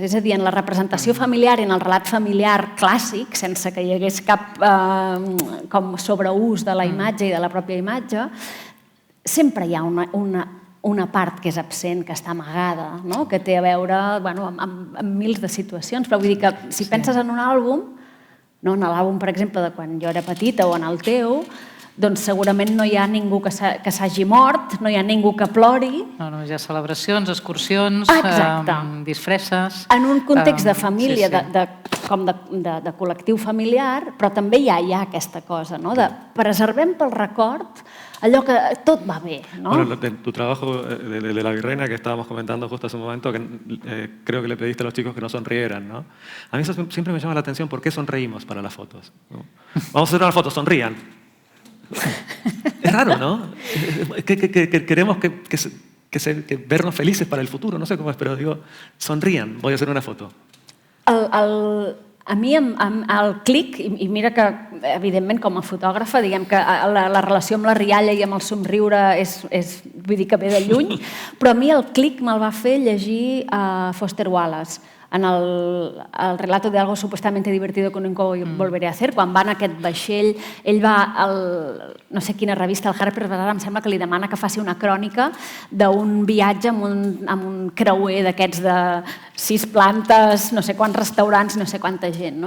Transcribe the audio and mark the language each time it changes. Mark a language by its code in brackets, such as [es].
[ca] És a dir, en la representació familiar i en el relat familiar clàssic, sense que hi hagués cap com sobreús de la imatge i de la pròpia imatge, sempre hi ha una part que és absent, que està amagada, que té a veure amb mils de situacions. Però vull dir que si penses en un àlbum, en l'àlbum, per exemple, de quan jo era petita o en el teu, doncs segurament no hi ha ningú que s'hagi mort, no hi ha ningú que plori. No, hi ha celebracions, excursions, disfresses. En un context de família, com de col·lectiu familiar, però també hi ha aquesta cosa, de preservem pel record allò que tot va bé. [es] Bueno, tu trabajo de la virreina que estábamos comentando justo hace un momento, que creo que le pediste a los chicos que no sonrieran, ¿no? A mí eso siempre me llama la atención, ¿por qué sonreímos para las fotos? Vamos a hacer una foto, sonrían. Es raro, ¿no? Queremos vernos felices para el futuro, no sé cómo es, pero digo, sonrían, voy a hacer una foto. [ca] A mi el clic, i mira que evidentment com a fotògrafa diguem que la relació amb la rialla i amb el somriure vull dir que ve de lluny, però a mi el clic me'l va fer llegir a Foster Wallace [es] en el relato de algo supuestamente divertido que nunca volveré a hacer, [ca] quan va en aquest vaixell, ell va no sé quina revista, el Harper's Bazaar, em sembla que li demana que faci una crònica d'un viatge amb un creuer d'aquests de 6 plantes, no sé quants restaurants, no sé quanta gent.